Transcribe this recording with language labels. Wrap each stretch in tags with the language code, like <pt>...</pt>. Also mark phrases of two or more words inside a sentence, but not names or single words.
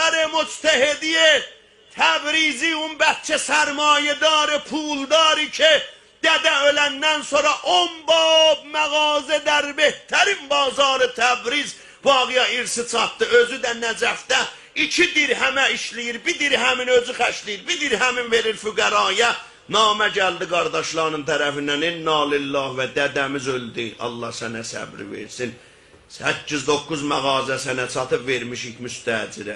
<fa>مجتهدی تبریزی، اون بچه سرمایه دار پولداری که دده</fa> <az>ölenden sonra 10 bab mağaza</az> <fa>در بهترین بازار تبریز باقیا</fa> <az>irsi çatdı. Özü də Nəcəfdə 2 dirhəmə işləyir, 1 dirhəmin özü xərcləyir, 1 dirhəmin verir füqəraya. Namə gəldi qardaşlarının tərəfindən,</az> <ar>inna lillah</ar> <az>və dədəmiz öldü, Allah sənə səbri versin. 8-9 mağaza sənə çatıb vermişik müstəcirə.</az>